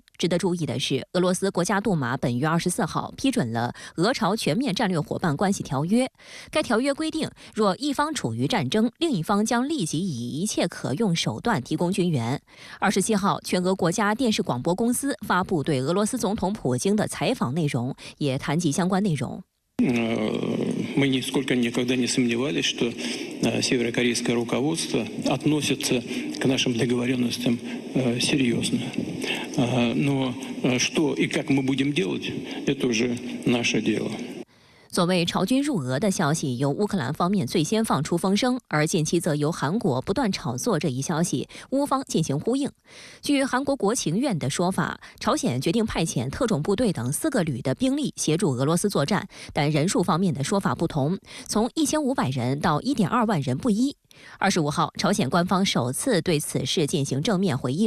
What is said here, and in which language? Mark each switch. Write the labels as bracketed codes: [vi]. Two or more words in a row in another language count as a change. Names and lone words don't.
[zh] 值得注意的是，俄罗斯国家杜马本月24号批准了俄朝全面战略伙伴关系条约。该条约规定，若一方处于战争，另一方将立即以一切可用手段提供军援。27号，全俄国家电视广播公司发布对俄罗斯总统普京的采访内容，也谈及相关内容。 [ru] мы нисколько никогда не сомневались, что северокорейское руководство относится к нашим договоренностям серьезно. Но что и как мы будем делать, это уже наше дело. [zh] 所谓朝军入俄的消息，由乌克兰方面最先放出风声，而近期则由韩国不断炒作这一消息，乌方进行呼应。据韩国国情院的说法，朝鲜决定派遣特种部队等4个旅的兵力协助俄罗斯作战，但人数方面的说法不同，从1500人到1.2万人不一。25号，朝鲜官方首次对此事进行正面回应。